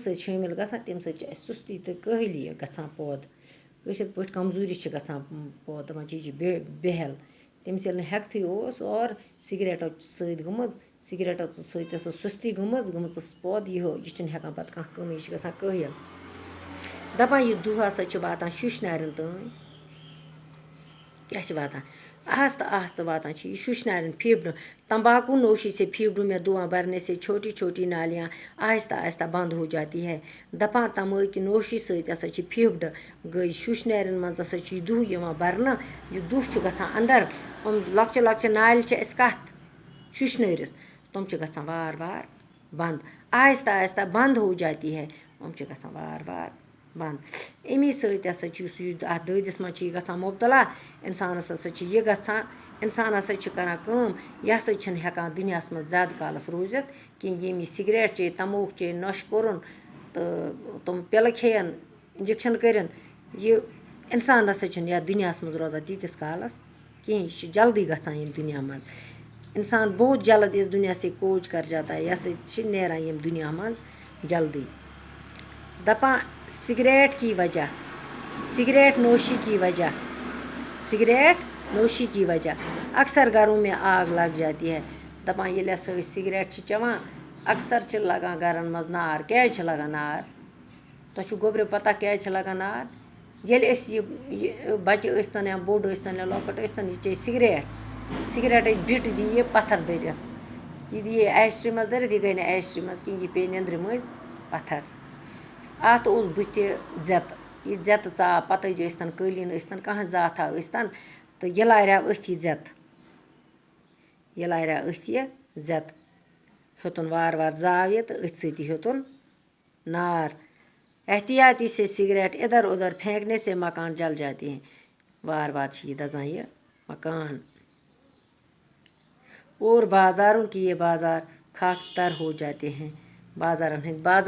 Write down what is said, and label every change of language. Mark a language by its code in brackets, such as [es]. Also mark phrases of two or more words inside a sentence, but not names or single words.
[ks] سۭتۍ شٲمِل گژھان تَمہِ سۭتۍ چھِ اَسہِ سُستی تہٕ کٲہِلی گژھان پٲدٕ کٲشِر پٲٹھۍ کمزوٗری چھِ گژھان پٲدٕ دَپان چھِ یہِ چھِ بےٚہل تٔمِس ییٚلہِ نہٕ ہٮ۪کتھٕے اوس اور سِگریٹو سۭتۍ گٔمٕژ سِگریٹو سۭتۍ ٲسٕس سُستی گٔمٕژ ٲسٕس پٲدٕ یہِ چھِنہٕ ہٮ۪کان پَتہٕ کانٛہہ کٲمٕے یہِ چھِ گژھان کٲہِل دَپان یہِ دُہ ہَسا چھِ واتان شُشنارٮ۪ن تام کیٛاہ چھِ واتان آہستہٕ آہستہٕ واتان چھِ یہِ شُشنارٮ۪ن پھیٖپھڑٕ [ur] تمباکو نوشی سے پھیٖپھڑوں میں دھواں بھرنے سے چھوٹی چھوٹی نالیاں آہستہ آہستہ بنٛد ہو جاتی ہے [ks] دَپان تماکہِ نوشی سۭتۍ ہَسا چھِ پھیٖپھڑٕ گٔے شُشنارٮ۪ن منٛز ہَسا چھِ یہِ دُہ یِوان بَرنہٕ یہِ دُہ چھُ گژھان اَندَر یِم لۄکچہِ لۄکچہِ نالہِ چھِ اَسہِ کَتھ شُشنٲرِس تِم چھِ گژھان وارٕ وارٕ بنٛد [ur] آہستہ آہستہ بنٛد ہو جاتی ہے [ks] یِم چھِ گژھان وارٕ وارٕ بنٛد امی سۭتۍ ہَسا چھِ یُس یہِ اَتھ دٲدِس منٛز چھِ یہِ گژھان مُبتلا اِنسانَس ہَسا چھِ یہِ گژھان اِنسان ہَسا چھِ کَران کٲم یہِ ہَسا چھِنہٕ ہٮ۪کان دُنیاہَس منٛز زیادٕ کالَس روٗزِتھ کِہیٖنۍ ییٚمۍ یہِ سِگریٹ چے تموک چے نۄشہِ کوٚرُن تہٕ تِم پِلہٕ کھیٚیَن اِنجَکشَن کٔرِن یہِ اِنسان نَسا چھِنہٕ یَتھ دُنیاہَس منٛز روزان تیٖتِس کالَس کِہیٖنۍ یہِ چھِ جلدی گژھان ییٚمہِ دُنیا منٛز [ur] اِنسان بہت جلد اِس دُنیا سے کوچ کر جاتا ہے [ks] یہِ ہَسا چھِ نیران ییٚمہِ دُنیا منٛز جلدی دَپان [ur] سِگریٹ کی وجہ سِگریٹ نوشی کی وجہ اکثر گھروں میں آگ لگ جاتی ہے [ks] دَپان ییٚلہِ ہَسا أسۍ سِگریٹ چھِ چٮ۪وان اَکثر چھِ لَگان گَرَن منٛز نار کیٛازِ چھِ لَگان نار تۄہہِ چھُو گوٚبرِو پَتہ کیٛازِ چھِ لَگان نار ییٚلہِ أسۍ یہِ بَچہِ ٲسۍتَن یا بوٚڑ ٲسۍتَن یا لۄکُٹ ٲسۍتَن یہِ چے سِگریٹٕچ بِٹ دِی یہِ پَتھر دٔرِتھ یہِ دِیے ایشٹرٛی منٛز دٔرِتھ یہِ گٔے نہٕ ایشٹرٛی منٛز کِہیٖنۍ یہِ پیٚیہِ نیٚنٛدرِ مٔنٛزۍ پَتھر اَتھ اوس بٕتھِ زٮ۪تہٕ یہِ زٮ۪تہٕ ژاو پَتٕج ٲسۍتَن قٲلیٖن ٲسۍتَن کانٛہہ زاتھا ٲسۍتَن تہٕ یہِ لاریٛاو أتھۍ یہِ زٮ۪تہٕ ہیوٚتُن وارٕ وارٕ زاو یہِ تہٕ أتھۍ سۭتی ہیوٚتُن نار [ur] احتیاطی سے سِگریٹ اِدھر اُدھر پھینٛکنے سے مکان جل جاتے ہیں [ks] وارٕ وارٕ چھِ یہِ دَزان یہِ [ur] مکان اور بازاروں کی یہ بازار خاکستر ہو جاتے ہیں [ks] بازارَن ہٕنٛدۍ